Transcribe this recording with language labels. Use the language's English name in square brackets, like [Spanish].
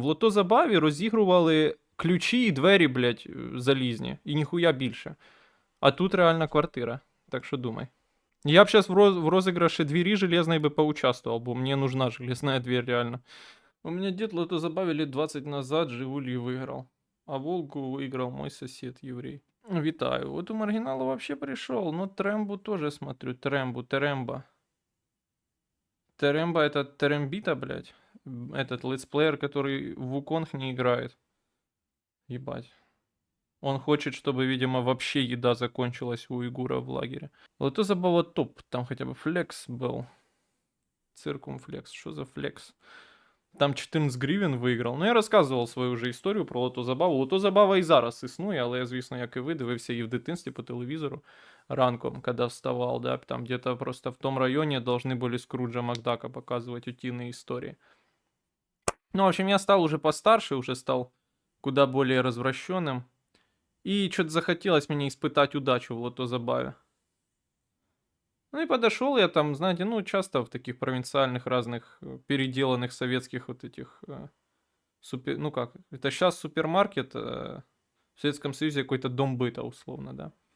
[Ukrainian] В лото забаві розігрували ключі і двері, залізні. І ніхуя більше. А тут реальна квартира. Так що думай. [Russian] Я б сейчас в розыгрыше двери железной бы поучаствовал, бо мне нужна железная дверь реально. У меня дед лото забаве лет 20 назад Жигули выиграл. А Волгу выиграл мой сосед еврей. Витаю. Вот у маргинала вообще пришел. Но Трембу тоже смотрю. Теремба. Теремба это Терембита, блядь. Этот летсплеер, который в Wukong не играет. Ебать. Он хочет, чтобы, видимо, вообще еда закончилась у Уйгура в лагере. Лото забава топ. Там хотя бы флекс был. Циркумфлекс. Что за флекс? [Ukrainian] Там 14 гривен виграв. Я розказував свою вже історію про лото забаву. Лото забава і зараз існує, але я, звісно, як і ви, дивився її в дитинстві по телевізору ранком, коли вставав, да, [Russian] там где-то просто в том районе должны были Скруджа Макдака показывать утиные истории. В общем, я стал уже постарше, уже стал куда более развращенным. И что-то захотелось мне испытать удачу в лото забаве. И подошел я там, знаете, часто в таких провинциальных разных переделанных советских вот этих это сейчас супермаркет, в Советском Союзе какой-то дом быта, условно, да.